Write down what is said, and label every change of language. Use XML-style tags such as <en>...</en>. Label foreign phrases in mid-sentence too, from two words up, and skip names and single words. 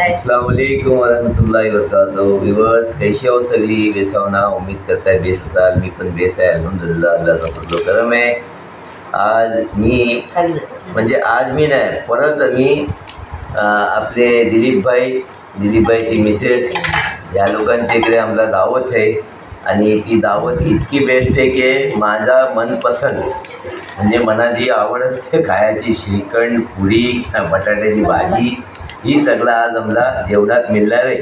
<ar>السلام عليكم ورحمة الله وبركاته.</ar> <hi>व्यूअर्स कैसे हो सगळी? बेसावना उम्मीद करता है</hi> <mr>बेस असाल। मी पण बेस आहे अल्हम्दुलिल्लाह, अल्लाहचा फजल करम आहे। आज मी नाही परत मी आपले दिलीपभाईची मिसेस या लोकांच्या इकडे आमचा दावत आहे आणि ती दावत इतकी बेस्ट आहे की माझा मनपसंद म्हणजे मना जी आवड असते खायची श्रीखंड पुरी बटाट्याची भाजी ही सगळं आज आम्हाला जेवणात मिळणार आहे।</mr>